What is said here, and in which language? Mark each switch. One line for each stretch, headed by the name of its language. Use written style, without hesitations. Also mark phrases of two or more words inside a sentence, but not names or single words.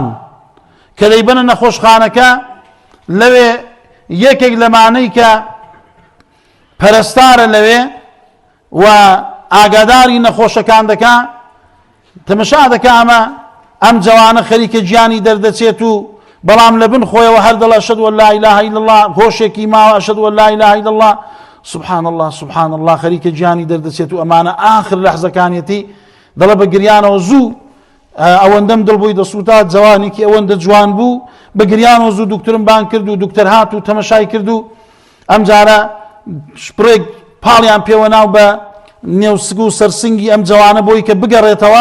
Central Kurdish: کە دەیبەنە نەخۆشخانەکە لەوێ یەکێک لەمانەی کە پەرستارە لەوێ و ئاگاداری نەخۆشەکان دەکا تەمەشا دەکا ئەم جوانە خەریکە گیانی دەردەچێت و بەڵام لە بن خۆیەوە هەر دەڵێ
Arabic: ئەشهەدو ئەن لا ئیلاهە ئیلا الله،
Central Kurdish: هۆشێکی ماوە
Arabic: ئەشهەدو ئەن لا ئیلاهە ئیلا الله، سبحان الله سبحان الله،
Central Kurdish: خەریکە گیانی دەردەچێت و ئەمانە ئاخر لەحزەکانیەتی دەڵێ بە گریانەوە زوو ئەوەندەم دڵبووی دەسووتا جوانێکی ئەوەندە جوان بوو، بە گریانەوە زوو دوکترم بان کرد و دوکتەر هات و تەمەشای کرد و ئەم جارە شپڕێک پاڵیان پێوە ناو بە نێوسگ و سەرسنگی ئەم جوانە بۆی کە بگەڕێتەوە.